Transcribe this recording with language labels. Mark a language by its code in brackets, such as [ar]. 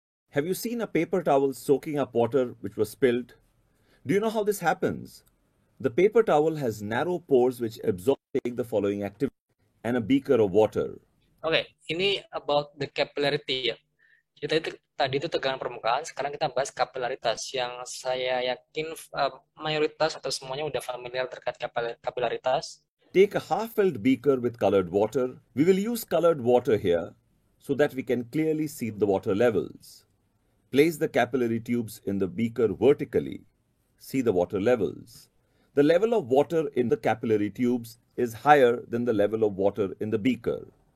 [en] Have you seen a paper towel soaking up water which was spilled? Do you know how this happens? The paper towel has narrow pores which absorb the following activity and a beaker of water. [id] Oke, ini [en] about the capillarity [id] ya. Jadi tadi itu tegangan permukaan, sekarang kita bahas kapilaritas yang saya yakin mayoritas atau semuanya udah familiar terkait kapilaritas. [en] Take a half-filled beaker with colored water. We will use colored water here so that we can clearly see the water levels. Place the capillary tubes in the beaker vertically. See the water levels. The level of water in the capillary tubes is higher than the level of water in the beaker.